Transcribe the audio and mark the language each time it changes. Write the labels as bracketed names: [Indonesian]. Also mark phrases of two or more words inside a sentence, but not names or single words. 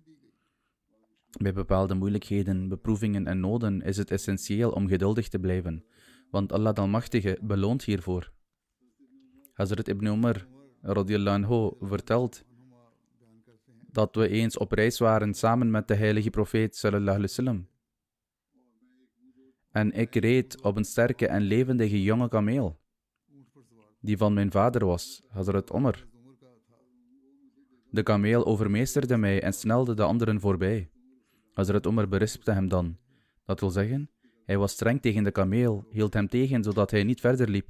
[Dutch] Bij bepaalde moeilijkheden, beproevingen en noden is het essentieel om geduldig te blijven, want Allah de Almachtige beloont hiervoor. Hazrat Ibn Umar [Arabic] رضي الله عنه [Dutch] vertelt dat we eens op reis waren samen met de heilige profeet [Arabic] صلى الله عليه وسلم. [Dutch] En ik reed op een sterke en levendige jonge kameel, die van mijn vader was, Hazrat Umar. De kameel overmeesterde mij en snelde de anderen voorbij. Hazrat Umar berispte hem dan. Dat wil zeggen, hij was streng tegen de kameel, hield hem tegen zodat hij niet verder liep.